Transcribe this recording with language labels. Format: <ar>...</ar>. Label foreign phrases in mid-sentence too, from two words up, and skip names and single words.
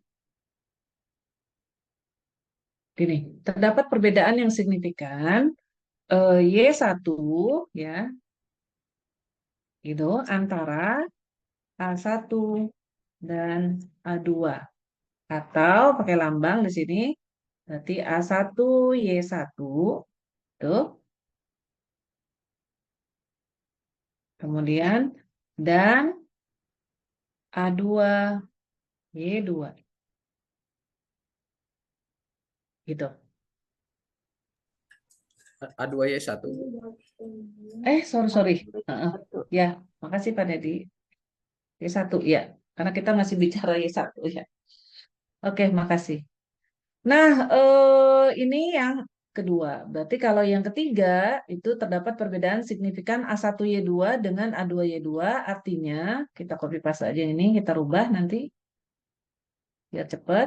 <id>Gini, terdapat perbedaan yang signifikan Y1 ya, itu antara A1 dan A2 atau pakai lambang di sini berarti A1 Y1 tuh. Kemudian dan A2 Y2 gitu. A2Y1.</id> <en>Sorry sorry.</en> <id>Ya, makasih Pak Dedi. Y1 ya, karena kita masih bicara Y1 ya. Oke, makasih. Nah, ini yang kedua. Berarti kalau yang ketiga itu terdapat perbedaan signifikan A1Y2 dengan A2Y2, artinya kita</id> <en>copy paste</en> <id>aja ini, kita rubah nanti biar cepat.</id>